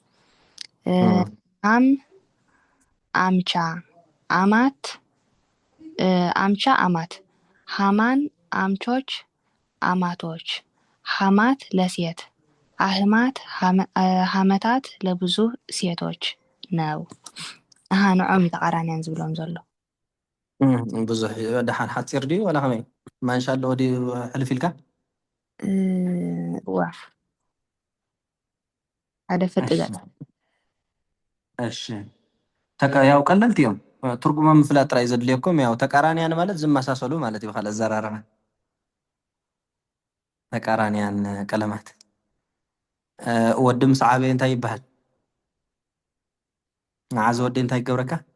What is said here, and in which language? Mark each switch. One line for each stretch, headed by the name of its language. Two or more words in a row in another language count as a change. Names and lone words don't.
Amharic: አም አምቻ አማት አምቻ አማት ሃማን አምቾች አማቶች ሃማት ለሴት አህማት ሃመታት ለብዙ ሴቶች ነው
Tigrinya: ንዖም ተቃራኒያን ዝብሎም ዘሎ ብዙሕ ደሓን ሓፂር ድዩ ወላ ከመይ ማንሻ ኣለዎ ድዩ ሕልፍ ኢልካ ዋ ሓደ ፍርቂ እሺ ያው ቀለልቲ እዮም ትርጉሞም ምፍላጥ ጥራይ ዘድልየኩም ያው ተቃራኒያን ማለት ዝመሳሰሉ ማለት እዩ ካለ ዘራረበ ተቃራኒያን ቀለማት ወዲ ምስ ዓበየ እንታይ ይበሃል ንዓዚ ወዲ እንታይ ይገብረካ